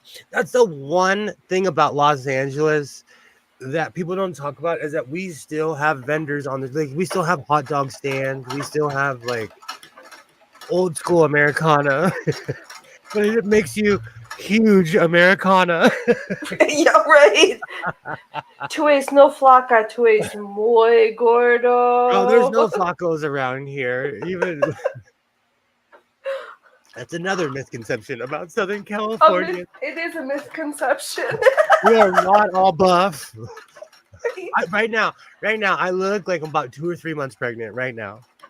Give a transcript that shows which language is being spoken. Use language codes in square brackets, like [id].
[en] That's the one thing about Los Angeles that people don't talk about is that we still have vendors on the like we still have hot dog stands, we still have like old school Americana, but it makes you huge Americana. Yeah, right. [es] Tú es no flaca, tú es muy gordo. [en] Oh, there's no flacos around here. Even that's another misconception about Southern California. It is a misconception. We are not all buff. Right now, I look like I'm about 2 or 3 months pregnant right now.